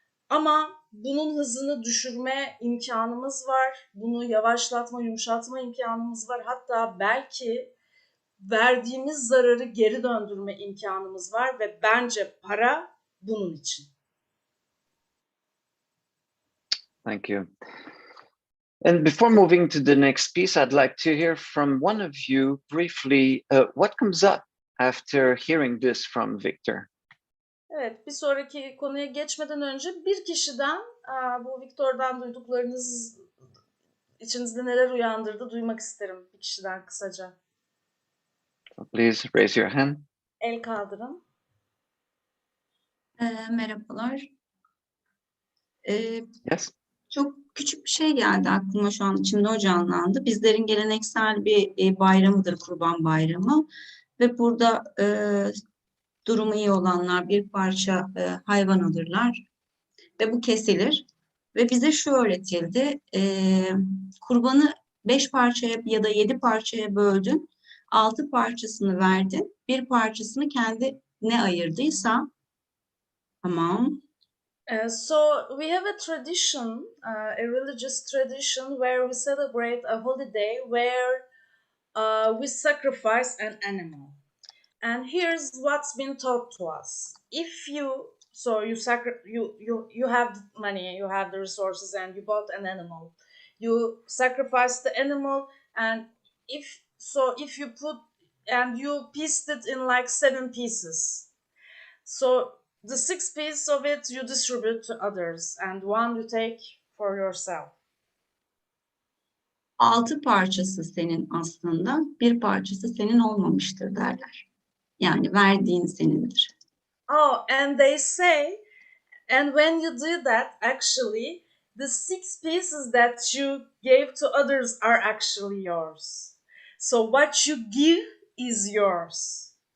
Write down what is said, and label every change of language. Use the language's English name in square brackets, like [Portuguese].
[Turkish] Ama bunun hızını düşürme imkanımız var. Bunu yavaşlatma, yumuşatma imkanımız var. Hatta belki verdiğimiz zararı geri döndürme imkanımız var ve bence para bunun için. [English] Thank you. And before moving to the next piece, I'd like to hear from one of you briefly what comes up after hearing this from Victor. [Turkish] Evet, bir sonraki konuya geçmeden önce bir kişiden bu Victor'dan duyduklarınız içinizde neler uyandırdı duymak isterim bir kişiden kısaca. [English] Please raise your hand. [Turkish] El kaldırın. Merhabalar. [English] Yes. [Turkish] Çok küçük bir şey geldi aklıma şu an içimde o canlandı. Bizlerin geleneksel bir bayramıdır Kurban Bayramı ve burada durumu iyi olanlar bir parça hayvan alırlar ve bu kesilir ve bize şu öğretildi: kurbanı 5 parçaya ya da 7 parçaya böldün, 6 parçasını verdin, bir parçasını kendine ayırdıysa tamam. [English] So we have a tradition, a religious tradition where we celebrate a holiday where we sacrifice an animal. And here's what's been taught to us: if you have the money, you have the resources, and you bought an animal, you sacrifice the animal, and if you put and you pieced it in like 7 pieces, so the 6 pieces of it you distribute to others, and 1 you take for yourself. [Turkish] 6 parçası senin aslında, bir parçası senin olmamıştır derler. Yani verdiğin senindir. [English] Oh, and they say, and when you do that, actually, the 6 pieces that you gave to others are actually yours. So what you give is yours.